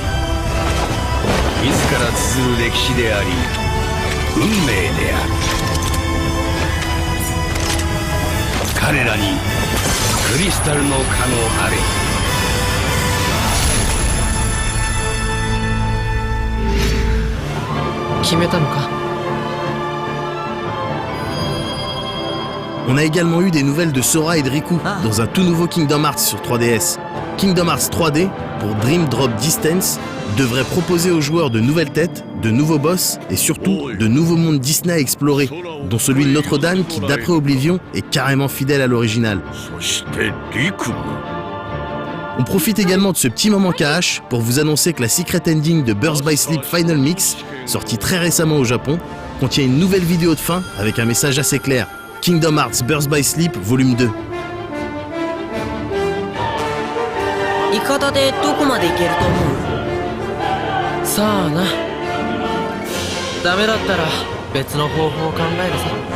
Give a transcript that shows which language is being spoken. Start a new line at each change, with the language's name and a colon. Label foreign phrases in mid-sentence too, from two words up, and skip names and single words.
Japanese: 自ら綴る歴史であり運命である。彼らにクリスタルの可能あれ。決めたのか？
French: On a également eu des nouvelles de Sora et de Riku dans un tout nouveau Kingdom Hearts sur 3DS. Kingdom Hearts 3D, pour Dream Drop Distance, devrait proposer aux joueurs de nouvelles têtes, de nouveaux boss et surtout de nouveaux mondes Disney à explorer, dont celui de Notre-Dame qui, d'après Oblivion, est carrément fidèle à l'original. On profite également de ce petit moment KH pour vous annoncer que la
English: Secret Ending
French: de Birth by Sleep Final Mix, sortie très récemment au Japon, contient une nouvelle vidéo de fin avec un message assez clair. Kingdom Hearts Birth by Sleep Volume 2.
Japanese: イカダでどこまで行けると思う？さあな。ダメだったら別の方法を考えるさ。